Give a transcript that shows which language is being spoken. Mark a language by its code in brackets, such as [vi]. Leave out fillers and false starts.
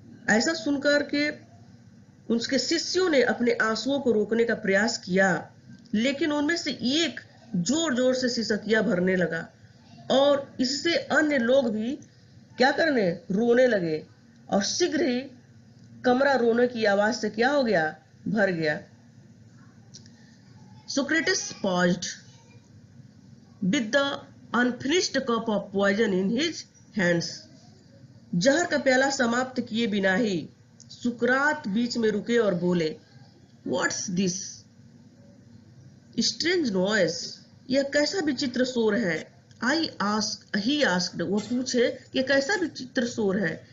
[hi] ऐसा सुनकर के उसके शिष्यों ने अपने आंसुओं को रोकने का प्रयास किया, लेकिन उनमें से एक जोर जोर से सिसकियां भरने लगा और इससे अन्य लोग भी क्या करने? रोने लगे, और शीघ्र ही कमरा रोने की आवाज से क्या हो गया? भर गया। [en] Socrates paused with the unfinished cup of poison in his hands. [hi] जहर का प्याला समाप्त किए बिना ही सुकरात बीच में रुके और बोले, [en] what's this strange noise, [hi] यह कैसा विचित्र शोर है। [en] I ask he asked, [hi] वो पूछे कि कैसा विचित्र शोर है।